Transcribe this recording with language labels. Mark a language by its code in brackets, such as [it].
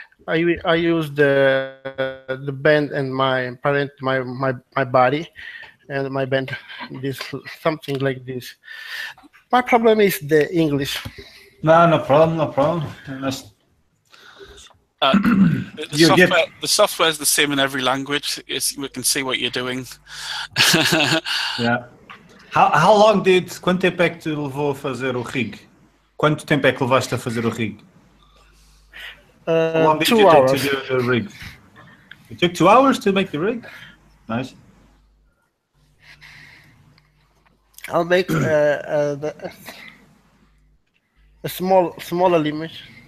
[en] I use the bend and my body, and my bend this something like this. My problem is the English. No problem. No problem. The software is the same in every language. We can see what you're doing. Yeah. How long [pt] quanto tempo é que te levou a fazer o rig? Quanto tempo é que levaste a fazer o rig? [en] How long did 2 you hours. take to do the rig? It took 2 hours to make the rig? Nice. I'll make a smaller image.